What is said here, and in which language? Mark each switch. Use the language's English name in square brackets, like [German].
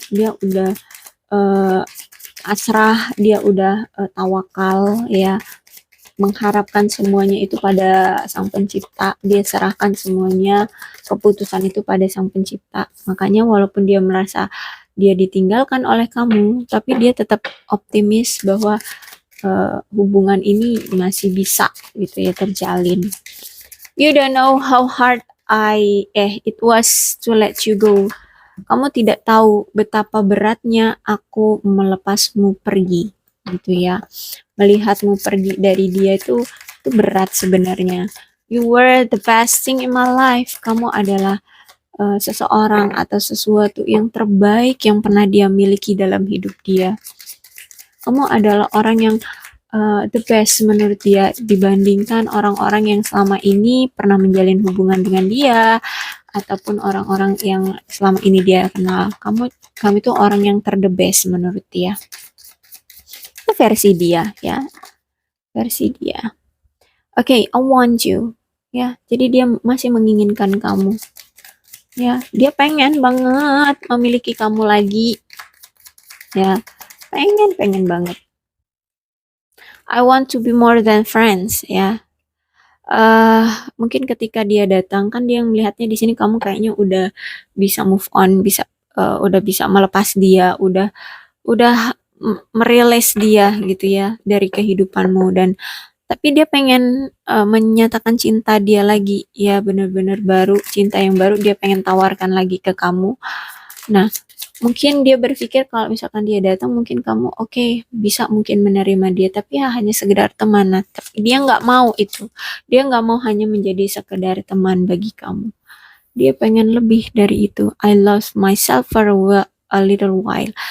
[Indonesian] Dia udah uh, asrah, dia udah tawakal ya, mengharapkan semuanya itu pada sang pencipta. Dia serahkan semuanya keputusan itu pada sang pencipta. Makanya walaupun dia merasa dia ditinggalkan oleh kamu, tapi dia tetap optimis bahwa hubungan ini masih bisa gitu ya terjalin. [English] You don't know how hard it was to let you go. [Indonesian] Kamu tidak tahu betapa beratnya aku melepasmu pergi, gitu ya. Melihatmu pergi dari dia itu berat sebenarnya. [English] You were the best thing in my life. [Indonesian] Kamu adalah seseorang atau sesuatu yang terbaik yang pernah dia miliki dalam hidup dia. Kamu adalah orang yang the best menurut dia dibandingkan orang-orang yang selama ini pernah menjalin hubungan dengan dia ataupun orang-orang yang selama ini dia kenal. Kamu itu orang yang the best menurut dia. Itu versi dia ya, versi dia. Oke, [English] I want you [Indonesian] ya. Jadi dia masih menginginkan kamu ya. Dia pengen banget memiliki kamu lagi ya. Pengen banget. [English] I want to be more than friends ya. [Indonesian] Mungkin ketika dia datang kan dia melihatnya di sini kamu kayaknya udah bisa move on, udah bisa melepas dia, udah merilis dia gitu ya dari kehidupanmu. Dan tapi dia pengen menyatakan cinta dia lagi ya, benar-benar baru, cinta yang baru dia pengen tawarkan lagi ke kamu. Nah, mungkin dia berpikir kalau misalkan dia datang mungkin kamu bisa mungkin menerima dia, tapi ya hanya sekedar teman. Nah, tapi dia nggak mau itu. Dia nggak mau hanya menjadi sekedar teman bagi kamu. Dia pengen lebih dari itu. [English] I lost myself for a little while.